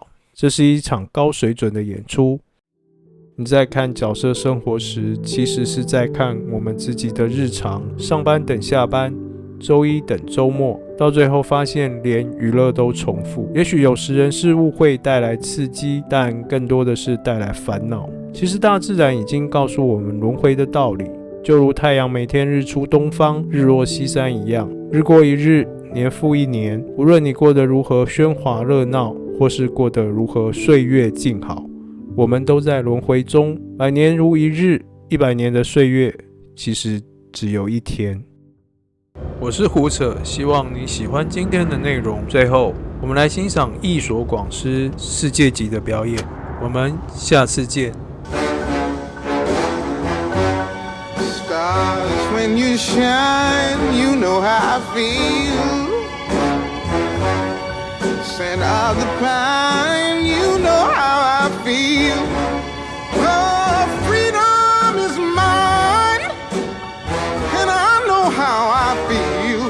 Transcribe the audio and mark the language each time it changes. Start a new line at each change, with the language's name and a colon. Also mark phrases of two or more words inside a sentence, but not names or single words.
Chinese: 這是一場高水準的演出。你在看角色生活時，其實是在看我們自己的日常，上班等下班，週一等週末，到最後發現連娛樂都重複。也許有時人事物會帶來刺激，但更多的是帶來煩惱。其實大自然已經告訴我們輪迴的道理，就如太陽每天日出東方，日落西山一樣，日過一日，年复一年，无论你过得如何喧哗热闹，或是过得如何岁月静好，我们都在轮回中，百年如一日，100年的岁月其实只有一天。我是胡扯，希望你喜欢今天的内容。最后，我们来欣赏艺所广司世界级的表演。我们下次见。
English: Stars, when you shine, you know how I feel. Scent of the pine, you know how I feel. Oh, freedom is mine, and I know how I feel.